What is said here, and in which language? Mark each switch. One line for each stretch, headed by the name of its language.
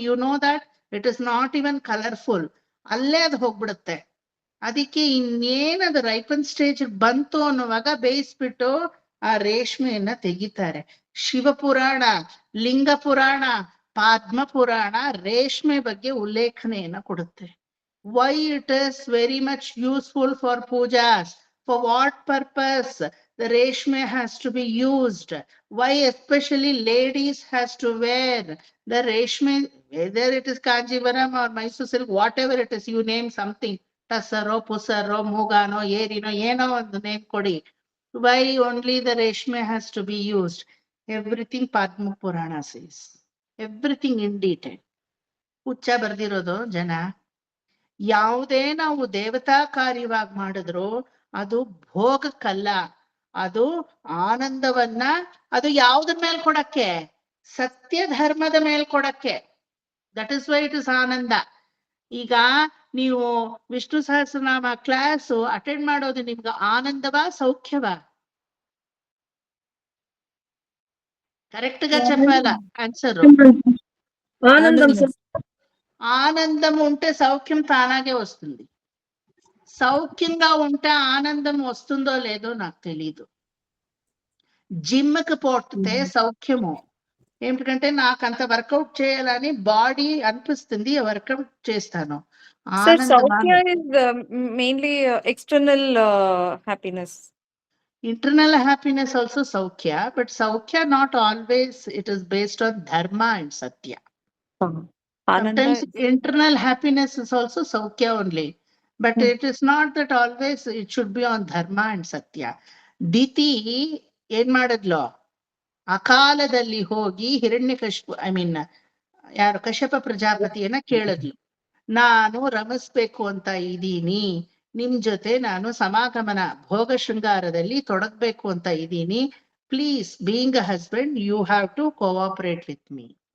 English: You know that it is not even colourful.
Kannada: ಅಲ್ಲೇ ಅದು ಹೋಗ್ಬಿಡುತ್ತೆ. ಅದಕ್ಕೆ ಇನ್ನೇನದು ರೈಪನ್ ಸ್ಟೇಜ್ ಬಂತು ಅನ್ನುವಾಗ ಬೇಯಿಸ್ಬಿಟ್ಟು ಆ ರೇಷ್ಮೆಯನ್ನ ತೆಗಿತಾರೆ. ಶಿವಪುರಾಣ, ಲಿಂಗ ಪುರಾಣ, ಪದ್ಮ ಪುರಾಣ ರೇಷ್ಮೆ ಬಗ್ಗೆ ಉಲ್ಲೇಖನೆಯನ್ನ ಕೊಡುತ್ತೆ.
English: Why it is very much useful for pujas, for what purpose the reshme has to be used, why especially ladies has to wear the reshme, whether it is Kanjivaram or Mysore silk, whatever it is, you name something, Tassaro, Pusaro, Mugano, Yerino, Yeno the name kodi. Why only the reshme has to be used? Everything Padma Purana says, everything in detail.
Kannada: ಹುಚ್ಚ ಬರ್ದಿರೋದು ಜನ. ಯಾವುದೇ ನಾವು ದೇವತಾ ಕಾರ್ಯವಾಗಿ ಮಾಡಿದ್ರು ಅದು ಭೋಗಕ್ಕಲ್ಲ, ಅದು ಆನಂದವನ್ನ, ಅದು ಯಾವುದ್ರ ಮೇಲೆ ಕೊಡಕ್ಕೆ? ಸತ್ಯ ಧರ್ಮದ ಮೇಲೆ ಕೊಡಕ್ಕೆ.
English: that is why it is
Kannada: ಆನಂದ. ಈಗ ನೀವು ವಿಷ್ಣು ಸಹಸ್ರನಾಮ ಕ್ಲಾಸ್ ಅಟೆಂಡ್ ಮಾಡೋದು ನಿಮ್ಗೆ ಆನಂದವಾ ಸೌಖ್ಯವಾ?
Telugu: కరెక్ట్ గా చెప్పాలా ఆన్సర్? ఆనందం సార్. ఆనందం ఉంటే సౌఖ్యం తానాగే వస్తుంది. సౌఖ్యంగా ఉంటే ఆనందం వస్తుందో లేదో నాకు తెలీదు. జిమ్కి పోతే సౌఖ్యము. ఏమిటంటే నాకు అంత వర్కౌట్ చేయాలని బాడీ అనిపిస్తుంది, వర్కౌట్ చేస్తాను.
English: Sir, Saukya is mainly external happiness. Internal happiness also Saukya, but Saukya not always, it is based on Dharma and Satya. Sometimes internal happiness is also Saukya only, but it is not that always it should be on Dharma and Satya.
Kannada: Diti ಏನ್ ಮಾಡಿದ್ಲು? ಅಕಾಲದಲ್ಲಿ ಹೋಗಿ ಹಿರಣ್ಯಕಶಿಪು, ಯಾರು ಕಶ್ಯಪ ಪ್ರಜಾಪತಿಯನ್ನ ಕೇಳಿದ್ಲು, ನಾನು ರಮಿಸ್ಬೇಕು ಅಂತ ಇದ್ದೀನಿ, ನಿಮ್ ಜೊತೆ ನಾನು ಸಮಾಗಮನ ಭೋಗ ಶೃಂಗಾರದಲ್ಲಿ ತೊಡಗ್ಬೇಕು ಅಂತ ಇದ್ದೀನಿ,
English: Please being a husband you have to cooperate with me.